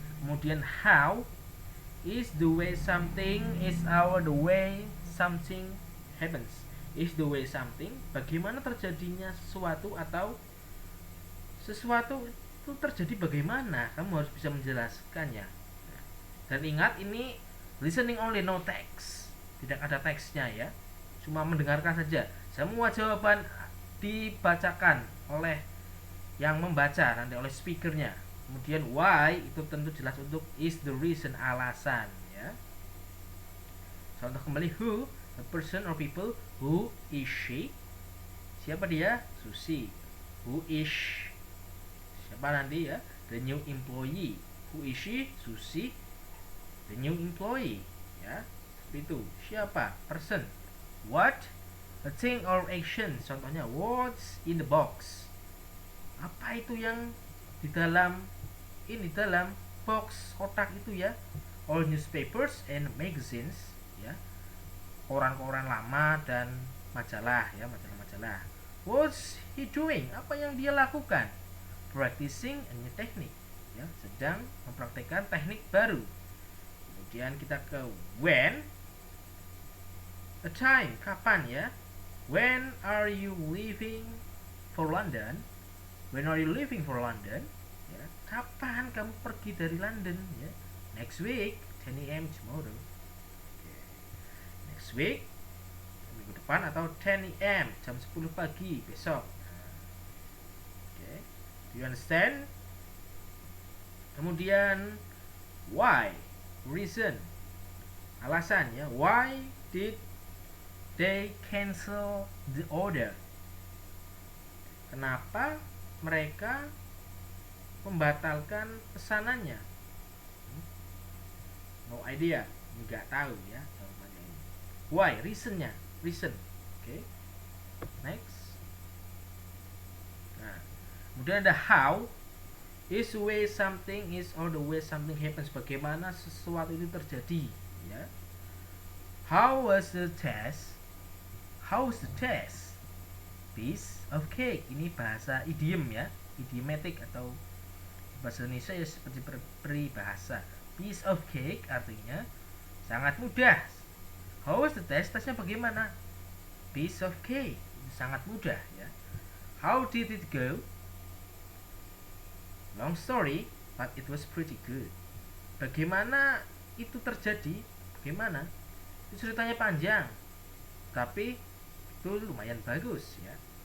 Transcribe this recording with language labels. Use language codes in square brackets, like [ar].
[id] Kemudian [en] how is the way something, is the way something happens. Is the way something, [id] bagaimana terjadinya sesuatu atau sesuatu itu terjadi bagaimana. Kamu harus bisa menjelaskannya. Dan ingat, ini [en] listening only, no text, [id] tidak ada teksnya ya, cuma mendengarkan saja. Semua jawaban dibacakan oleh yang membaca, nanti oleh speakernya. Kemudian why itu tentu jelas untuk [en] is the reason, [id] alasan ya. [en] Contoh kembali, who, a person or people. Who is she, [id] siapa dia, [en] Susi. Who is, [id] siapa nanti ya, [en] the new employee. Who is she, Susi, the new employee ya. [id] Seperti itu. Siapa, [en] person. What? A thing or action. Contohnya, what's in the box? [id] Apa itu yang di dalam dalam box kotak itu ya? [en] All newspapers and magazines, ya. [id] Koran-koran lama dan majalah, ya, majalah-majalah. [en] What's he doing? [id] Apa yang dia lakukan? [en] Practicing a new technique, [id] ya, sedang mempraktekkan teknik baru. Kemudian kita ke when. [en] A time, [id] kapan ya? [en] When are you leaving for London? When are you leaving for London? [id] Ya, kapan kamu pergi dari London? [en] Ya, next week, 10 a.m. tomorrow. Okay. Next week, [id] minggu depan atau [en] 10 a.m. [id] jam 10 pagi besok. [en] Okay. Do you understand? [id] Kemudian why, reason, alasan ya. [en] Why did they cancel the order? [id] Kenapa mereka membatalkan pesanannya? [en] No idea, [id] nggak tahu ya jawabannya ini. [en] Why, reasonnya, reason. Oke. Next. [id] Nah, kemudian ada how. [en] Is the way something is or the way something happens. [id] Bagaimana sesuatu itu terjadi, ya. [en] How was the test? How was the test? Piece of cake. [id] Ini bahasa idiom ya, idiomatic atau bahasa Indonesia ya seperti peribahasa. [en] Piece of cake [id] artinya sangat mudah. [en] How was the test? [id] Tesnya bagaimana? [en] Piece of cake. [id] Sangat mudah ya. [en] How did it go? Long story, but it was pretty good. [id] Bagaimana itu terjadi? Bagaimana? Itu ceritanya panjang, tapi itu lumayan bagus ya.